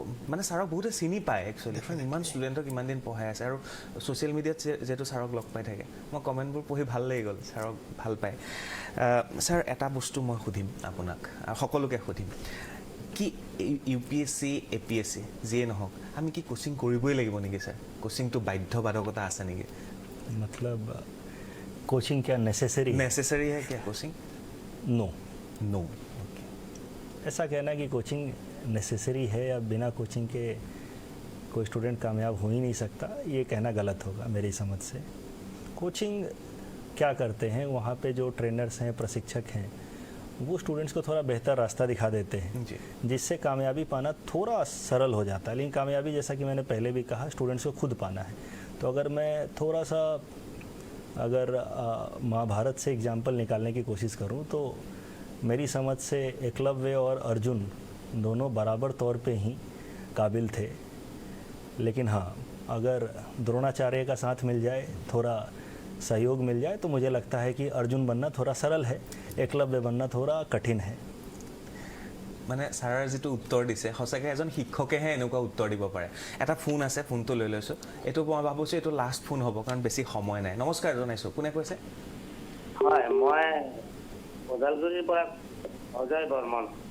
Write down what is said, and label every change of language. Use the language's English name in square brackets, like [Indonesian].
[Assamese] মানে ছাৰক বহুতে চিনি পায় একচুৱেলি ইমান ষ্টুডেণ্টক ইমান দিন পঢ়াই আছে আৰু ছ'চিয়েল মিডিয়াত যিহেতু ছাৰক লগ পাই থাকে মই কমেণ্টবোৰ পঢ়ি ভাল লাগি গ'ল ছাৰক ভাল পায় ছাৰ এটা বস্তু মই সুধিম আপোনাক আৰু সকলোকে সুধিম কি UPSC APSC যিয়ে নহওক আমি কি কোচিং কৰিবই লাগিব নেকি ছাৰ কোচিংটো বাধ্যবাধকতা আছে নেকি [Hindi] मतलब कोचिंग क्या नेसेसरी है क्या कोचिंग नो ऐसा कहना कि कोचिंग नेसेसरी है या बिना कोचिंग के कोई स्टूडेंट कामयाब हो ही नहीं सकता ये कहना गलत होगा मेरी समझ से कोचिंग क्या करते हैं वहाँ पे जो ट्रेनर्स हैं प्रशिक्षक हैं वो स्टूडेंट्स को थोड़ा बेहतर रास्ता दिखा देते हैं जिससे कामयाबी पाना थोड़ा सरल हो जाता है लेकिन कामयाबी जैसा कि मैंने पहले भी कहा स्टूडेंट्स को खुद पाना है तो अगर मैं थोड़ा सा अगर महाभारत से एग्जाम्पल निकालने की कोशिश करूँ तो मेरी समझ से एकलव्य और अर्जुन दोनों बराबर तौर पे ही काबिल थे लेकिन हाँ अगर द्रोणाचार्य का साथ मिल जाए थोड़ा सहयोग मिल जाए तो मुझे लगता है कि अर्जुन बनना थोड़ा सरल है एकलव्य बनना थोड़ा कठिन है [Assamese] মানে ছাৰৰ যিটো উত্তৰ দিছে সঁচাকৈ এজন শিক্ষকেহে এনেকুৱা উত্তৰ দিব পাৰে এটা ফোন আছে ফোনটো লৈ লৈছোঁ এইটো মই ভাবিছোঁ এইটো লাষ্ট ফোন হ'ব কাৰণ বেছি সময় নাই নমস্কাৰ জনাইছোঁ কোনে কৈছে হয় মই ওদালগুৰিৰ পৰা অজয় বৰ্মন